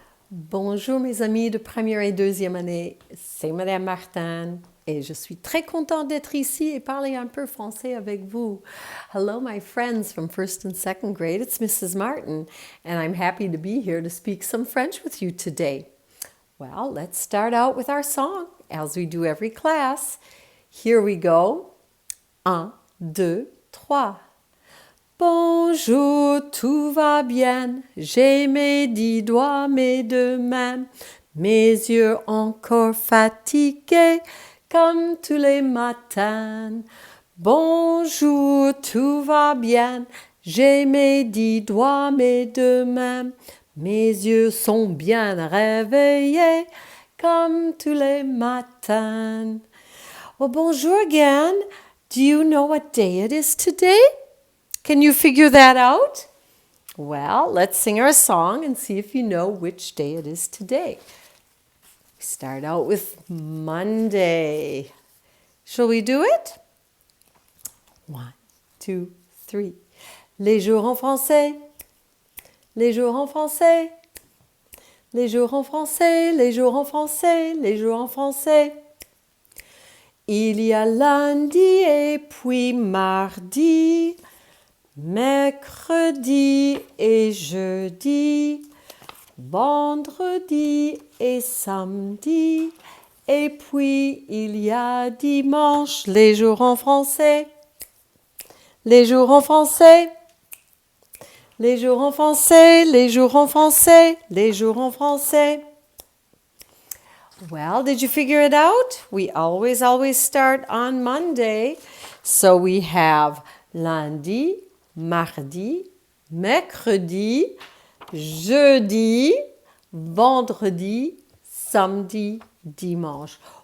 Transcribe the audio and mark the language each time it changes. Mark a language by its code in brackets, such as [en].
[fr] Bonjour mes amis de première et deuxième année, c'est Madame Martin et je suis très contente d'être ici et parler un peu français avec vous. [en] Hello my friends from 1st and 2nd grade, it's Mrs. Martin and I'm happy to be here to speak some French with you today. Well, let's start out with our song as we do every class. Here we go. 1, 2, 3. [fr] Bonjour, tout va bien, j'ai mes 10 doigts, mes 2 mains, mes yeux encore fatigués comme tous les matins. Bonjour, tout va bien, j'ai mes 10 doigts, mes 2 mains, mes yeux sont bien réveillés comme tous les matins. [en] Well, bonjour again. Do you know what day it is today? Can you figure that out? Well, let's sing our song and see if you know which day it is today. We start out with Monday. Shall we do it? 1, 2, 3. [fr] Les jours en français. Les jours en français. Les jours en français. Les jours en français. Les jours en français. Il y a lundi et puis mardi. Mercredi et jeudi, vendredi et samedi, et puis il y a dimanche, les jours en français, les jours en français, les jours en français, les jours en français, les jours en français. [en] Well, did you figure it out? We always start on Monday. So we have [fr] lundi, mardi, mercredi, jeudi, vendredi, samedi, dimanche.